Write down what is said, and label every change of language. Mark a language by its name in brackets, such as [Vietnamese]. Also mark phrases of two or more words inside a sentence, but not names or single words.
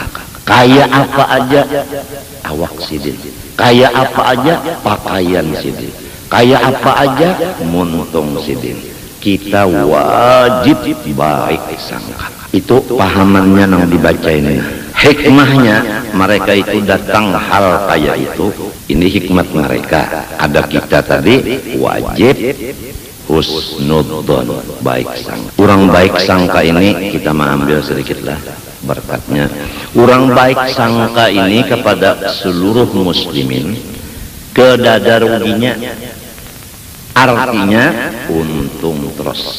[Banjar] Kayak apa aja awak sidin, kayak apa aja pakaian sidin, kayak apa aja muntung sidin, kita wajib baik sangka. Itu pahamannya nang dibaca ini. Hikmahnya mereka itu datang hal kayak itu. Ini hikmat mereka. Ada kita tadi wajib husnudzon, baik sangka. Orang baik sangka ini kita mengambil sedikitlah berkatnya. Orang baik sangka ini kepada seluruh muslimin, kedada ruginya, artinya untung terus.